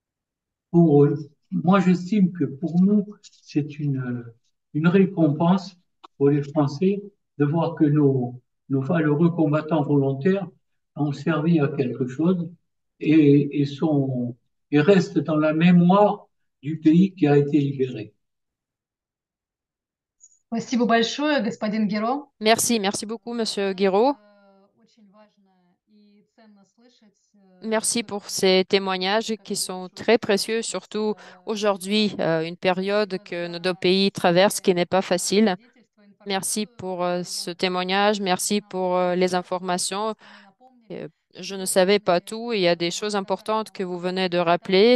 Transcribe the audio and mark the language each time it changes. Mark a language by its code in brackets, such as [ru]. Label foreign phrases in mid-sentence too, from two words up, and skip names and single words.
[fr] Moi, j'estime que pour nous, c'est une récompense pour les Français de voir que nos valeureux combattants volontaires ont servi à quelque chose et restent dans la mémoire du pays qui a été libéré. [ru] Спасибо большое, господин Геро. [fr] Merci, merci beaucoup, Monsieur Guiraud. [ru] Очень важно и ценно слышать [fr] Merci pour ces témoignages qui sont très précieux, surtout aujourd'hui, une période que nos deux pays traversent qui n'est pas facile. Merci pour ce témoignage, merci pour les informations. Euh, je ne savais pas tout. Il y a des choses importantes que vous venez de rappeler.